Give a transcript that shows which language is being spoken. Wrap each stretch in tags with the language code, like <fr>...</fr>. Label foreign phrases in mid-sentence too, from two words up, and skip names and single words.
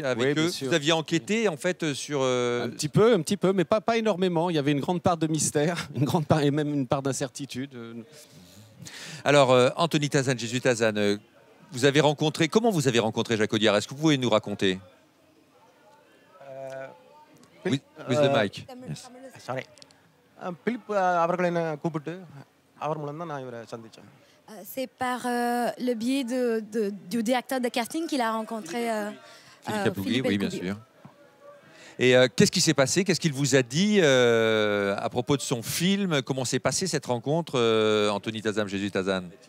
<fr>oui, eux? Vous aviez enquêté en fait sur... Un petit peu, mais pas énormément. Il y avait une grande part de mystère, une grande part et même une part d'incertitude. Alors, Anthony Tazan, Jésus Tazan, vous avez rencontré... Comment vous avez rencontré Jacques Audiard? Est-ce que vous pouvez nous raconter?</fr> <en>With the mic. Yes.</en> <ta>Sorry. Philippe அவர்களை என்ன கூப்பிட்டு அவர் மூலம் தான் நான் இவரை சந்திச்சேன்.</ta> <fr>C'est par le biais du directeur de casting qu'il a rencontré Philippe Capoulier, oui, bien sûr. Et qu'est-ce qui s'est passé? Qu'est-ce qu'il vous a dit à propos de son film? Comment s'est passée cette rencontre, Anthony Tazan, Jésus Tazan?</fr>